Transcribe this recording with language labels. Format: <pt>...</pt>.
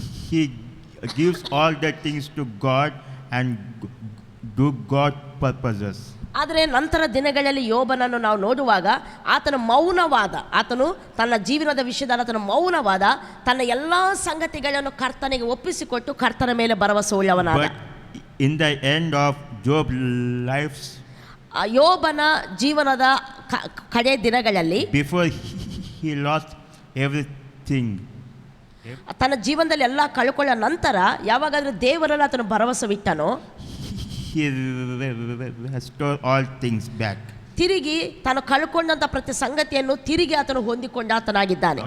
<en>He gives all the things to God and do God's purposes.</en> <kn>ಆದರೆ ನಂತರ ದಿನಗಳಲ್ಲಿ ಯೋಬನನ್ನು ನಾವು ನೋಡುವಾಗ ಆತನ ಮೌನವಾದ, ಆತನು ತನ್ನ ಜೀವನದ ವಿಷಯದಲ್ಲಿ ಆತನ ಮೌನವಾದ, ತನ್ನ ಎಲ್ಲ ಸಂಗತಿಗಳನ್ನು ಕರ್ತನಿಗೆ ಒಪ್ಪಿಸಿಕೊಟ್ಟು ಕರ್ತನ ಮೇಲೆ ಭರವಸೆ ಉಳ್ಳವನಾದ.</kn> <en>But in the end of Job's life,</en> <kn>ಯೋಬನ ಜೀವನದ ಕಡೆ ದಿನಗಳಲ್ಲಿ,</kn> <en>before he lost everything,</en> <kn>ತನ್ನ ಜೀವನದಲ್ಲಿ ಎಲ್ಲ ಕಳ್ಕೊಳ್ಳೋ ನಂತರ ಯಾವಾಗಾದ್ರೂ ದೇವರಲ್ಲಿ ಆತನು ಭರವಸೆ ಬಿಟ್ಟನೋ,</kn> <en>he restored all things back.</en> <kn>ತಿರುಗಿ ತಾನು ಕಳ್ಕೊಂಡಂಥ ಪ್ರತಿ ಸಂಗತಿಯನ್ನು ತಿರುಗಿ ಆತನು ಹೊಂದಿಕೊಂಡ ಆತನಾಗಿದ್ದಾನೆ.</kn>